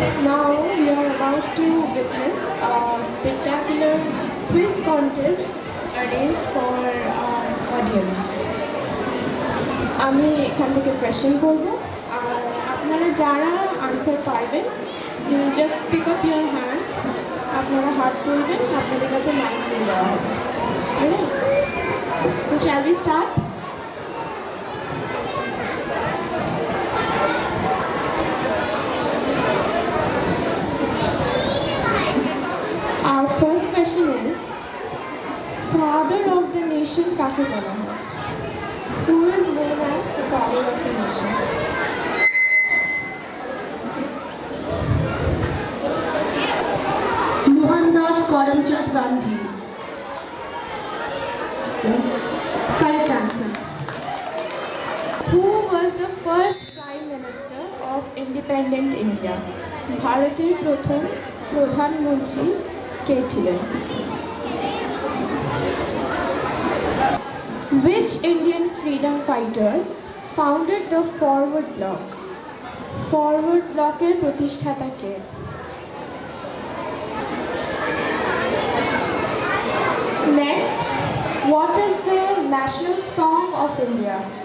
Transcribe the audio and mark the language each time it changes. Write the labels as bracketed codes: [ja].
[en] Now we are about to witness a spectacular quiz contest arranged for our audience. [bn] আমি এখান থেকে question করব, আর আপনারা যারা আনসার পারবেন, [en] you just pick up your hand, [bn] আপনারা হাত তুলবেন, আপনাদের কাছে মাইক দিয়ে দেওয়া হবে। [en] Alright, so shall we start? Our first question is, father of the nation [bn] কাকে বলা হয়? [en] Who is known as the father of the nation? Mohandas Karamchand Gandhi. Correct answer. Who was the first prime minister of independent India? [bn] ভারতের প্রথম প্রধানমন্ত্রী কে ছিলেন? [en] Which Indian freedom fighter founded the Forward Bloc? [bn] Forward Bloc এর প্রতিষ্ঠাতা কে? [en] Next, what is the national song of India?